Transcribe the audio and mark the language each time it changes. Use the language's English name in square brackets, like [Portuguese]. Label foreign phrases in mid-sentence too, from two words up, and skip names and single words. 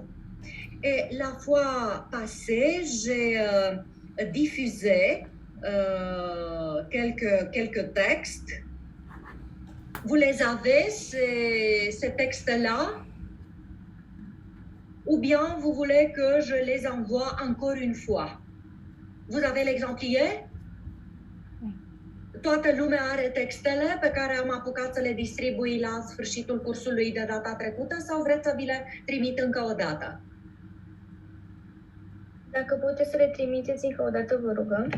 [French] Et la fois passée, j'ai diffusé quelques textes. Vous les avez, ces textes-là? Ou bien vous voulez que je les envoie encore une fois? Vous avez l'exemplier? [Romanian] Toată lumea are textele pe care am apucat să le distribui la sfârșitul cursului de data trecută sau vreți să vi le trimit încă o dată? Dacă puteți să le trimiteți încă o dată, vă rugăm.